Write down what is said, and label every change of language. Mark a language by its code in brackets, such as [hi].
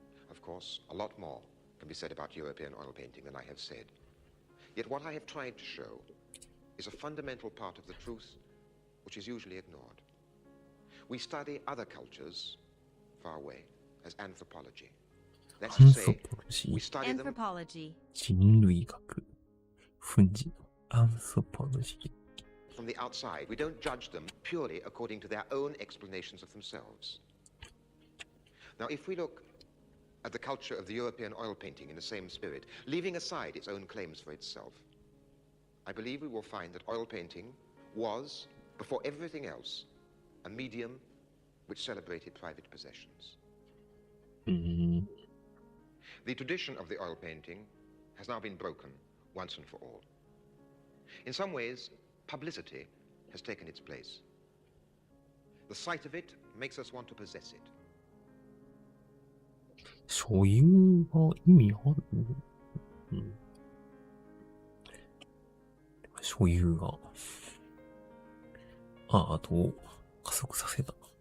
[en] Of course, a lot more can be said about European oil painting than I have said. Yet what I have tried to show is a fundamental part of the truth which is usually ignored. We study other cultures far away as anthropology. That's to say, we study them Anthropology. [ja] 人類学分子アンソポロジー [en] from the outside. We don't judge them purely according to their own explanations of themselves. Now, if we look at the culture of the European oil painting in the same spirit, leaving aside its own claims for itself, I believe we will find that oil painting was, before everything else, a medium which celebrated private possessions. The tradition of the oil painting has now been broken once and for all. In some ways, publicity has taken its place. The sight of it makes us want to possess it. [ja] 所有が意味ある、所有がアートを加速させた。